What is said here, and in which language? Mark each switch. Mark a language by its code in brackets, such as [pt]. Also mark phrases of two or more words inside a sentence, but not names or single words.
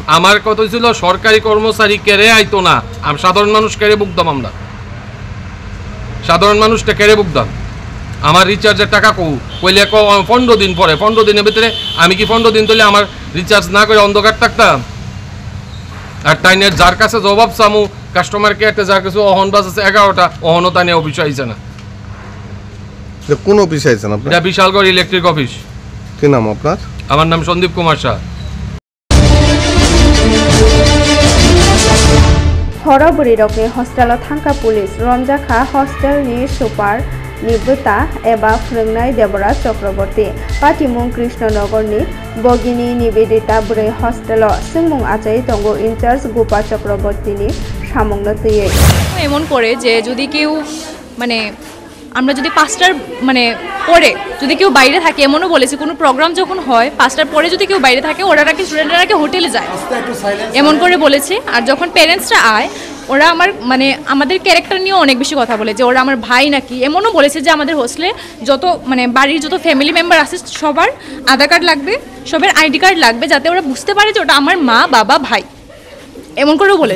[bn] আমার কথা ছিল সরকারি কর্মচারী কেড়ে আইতো না আমি সাধারণ মানুষ কেড়ে বুকদাম আমরা সাধারণ মানুষটা কেড়ে বুকদাম আমার রিচার্জের টাকা কইলে 15 দিন পরে 15 দিনের ভিতরে আমি কি 15 দিন ধরে আমার রিচার্জ না করে অন্ধকার থাকতাম আর টাইনের যার কাছে জবাব চামু [en] customer careতে [bn] যার কাছে অহন বাজছে 11টা অহনও তানে অফিস আইছে না কোন অফিসে আইছেন আপনি এটা বিশালগড় ইলেকট্রিক অফিস কি নাম আপনার আমার নাম সন্দীপ কুমার শাহ [trp] हरबुरी रकनि हस्टेलाव थांखा पुलिस रमजाखा हस्टेलनि सुपार निबृत्ता एबा फोरोंनाय देबराज चक्रवर्ती पाटिमुं कृष्णनगरनि बगिनी निवेदिता बुरै हस्टेलाव सोंमुं आचायै दंगो इनचार्ज गोपा चक्रवर्तीनि सामंनो तैयै [bn] এমন করে যে যদি কেউ মানে আমরা যদি 5টার মানে পরে যদি কেউ বাইরে থাকে এমনও বলেছে কোনো প্রোগ্রাম যখন হয় 5টার পরে যদি কেউ বাইরে থাকে ওরা নাকি স্টুডেন্টরা হোটেলে যায় এমন করে বলেছে আর যখন প্যারেন্টসরা আয় ওরা আমার মানে আমাদের ক্যারেক্টার নিয়ে অনেক বেশি কথা বলে যে ওরা আমার ভাই নাকি এমনও বলেছে যে আমাদের হোস্টেলে যত মানে বাড়ির যত [en] family member [bn] আছে সবার আধার কার্ড লাগবে সবার [en] ID card [bn] লাগবে যাতে ওরা বুঝতে পারে যে ওটা আমার মা বাবা ভাই এমন করেও বলেছে